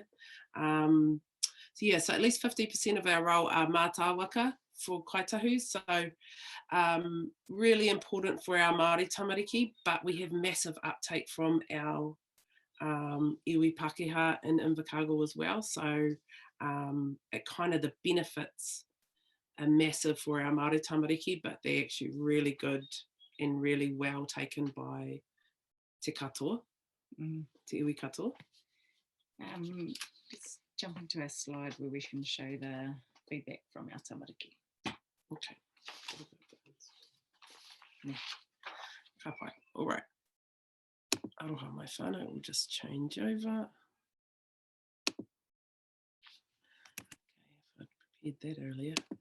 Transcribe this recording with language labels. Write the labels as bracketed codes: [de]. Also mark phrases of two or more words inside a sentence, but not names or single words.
[en] So yeah, so at least 50% of our role are mātauranga for kaitahu, so really important for our [mi] Māori tamariki, [en] but we have massive uptake from our [mi] iwi Pākehā [en] in Invercargill as well, so it kind of, the benefits are massive for our [mi] Māori tamariki, [en] but they're actually really good and really well taken by [mi] te katoa, te iwi katoa. [en] Let's jump into a slide where we can show the feedback from our tamariki. [mi] Okay. Ka pai. [en] All right. [mi] Aroha mai whānau, [en] we'll just change over. Okay, I prepared that earlier.